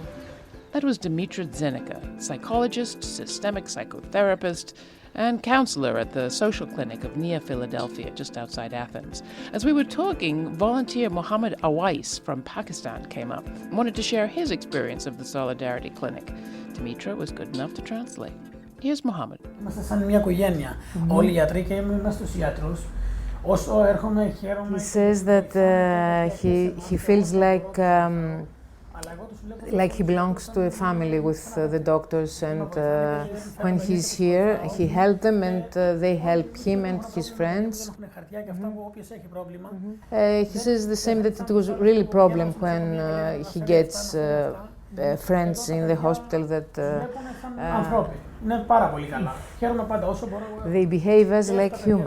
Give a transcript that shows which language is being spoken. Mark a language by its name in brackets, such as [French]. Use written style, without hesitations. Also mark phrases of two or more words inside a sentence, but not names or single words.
[English] That was Dimitra Zenica, psychologist, systemic psychotherapist, and counselor at the social clinic of near Philadelphia, just outside Athens. As we were talking, volunteer Mohammed Awais from Pakistan came up and wanted to share his experience of the Solidarity Clinic. Dimitra was good enough to translate. Here's Mohammed. [Greek] Είμαστε σαν μια οικογένεια. Όλοι οι γιατροί και είμαστε στους γιατρούς. Όσο έρχομαι, χαίρομαι. [English] He says that he feels like he belongs to a family with the doctors, and when he's here, he helps them and they help him and his friends. He says the same, that it was really a problem when he gets friends in the hospital that they behave as like human.